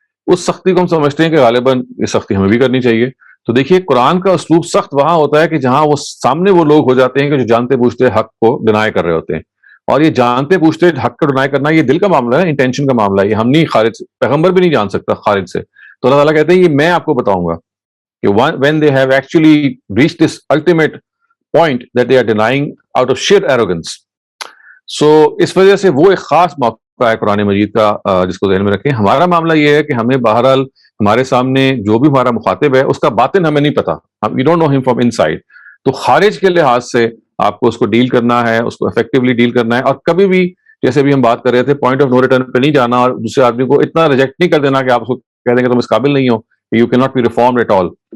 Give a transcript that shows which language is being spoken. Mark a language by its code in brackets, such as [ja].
[ur] اس سختی کو ہم سمجھتے ہیں کہ غالباً یہ سختی ہمیں بھی کرنی چاہیے. تو دیکھیے قرآن کا اسلوب سخت وہاں ہوتا ہے کہ جہاں وہ سامنے وہ لوگ ہو جاتے ہیں کہ جو جانتے بوجھتے حق کو ڈینائی کر رہے ہوتے ہیں. اور یہ جانتے پوچھتے حق کو ڈینائی کرنا یہ دل کا معاملہ ہے, انٹینشن کا معاملہ ہے. یہ ہم نہیں خارج, پیغمبر بھی نہیں جان سکتا خارج سے. تو اللہ تعالیٰ کہتے ہیں یہ میں آپ کو بتاؤں گا کہ [en] when they have actually reached this ultimate point that they are denying out of sheer arrogance. [ur] So اس وجہ سے وہ ایک خاص موقع ہے قرآن مجید کا جس کو ذہن میں رکھیں. ہمارا معاملہ یہ ہے کہ ہمیں بہرحال ہمارے سامنے جو بھی ہمارا مخاطب ہے اس کا باطن ہمیں نہیں پتا, [en] we don't know him from inside. [ur] تو خارج کے لحاظ سے آپ کو اس کو ڈیل کرنا ہے, اس کو افیکٹولی ڈیل کرنا ہے, اور کبھی بھی جیسے بھی ہم بات کر رہے تھے پوائنٹ آف نو ریٹرن پہ نہیں جانا اور دوسرے آدمی کو اتنا ریجیکٹ نہیں کر دینا کہ آپ اس کو کہہ دیں کہ تم اس قابل نہیں ہو, [en] You can not be reformed at all.